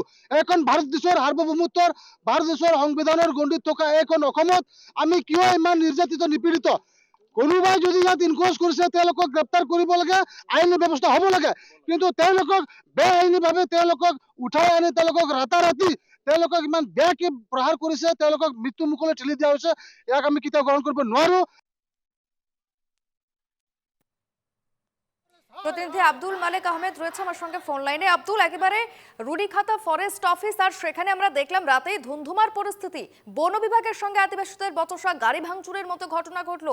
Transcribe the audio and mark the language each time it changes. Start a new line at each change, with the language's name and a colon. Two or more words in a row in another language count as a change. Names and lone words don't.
Assamese: এইখন ভাৰত দেশৰ সাৰ্বভৌমত্বৰ, ভাৰত দেশৰ সংবিধানৰ গণ্ডিত থকা এইখন অসমত আমি কিয় ইমান নিৰ্যাতিত নিপীড়িত? কোনোবাই যদি ইয়াত ইনকোজ কৰিছে তেওঁলোকক গ্ৰেপ্তাৰ কৰিব লাগে, আইনী ব্যৱস্থা হ'ব লাগে। কিন্তু তেওঁলোকক বেআইনীভাৱে তেওঁলোকক উঠাই আনি তেওঁলোকক ৰাতাৰাতি তেওঁলোকক ইমান বেয়াকৈ প্ৰহাৰ কৰিছে, তেওঁলোকক মৃত্যু মুখলৈ ঠেলি দিয়া হৈছে। ইয়াক আমি কেতিয়াও গ্ৰহণ কৰিব নোৱাৰো।
Bangla: প্রতিনিধি আব্দুল মালেক আহমেদ রয়েছে আমার সঙ্গে ফোন লাইনে। আব্দুল, একেবারে রুনিখাতা ফরেস্ট অফিস আর সেখানে আমরা দেখলাম রাতেই ধুন্ধুমার পরিস্থিতি, বন বিভাগের সঙ্গে আদিবাসীদের বচসা, গাড়ি ভাঙচুরের মতো ঘটনা ঘটলো।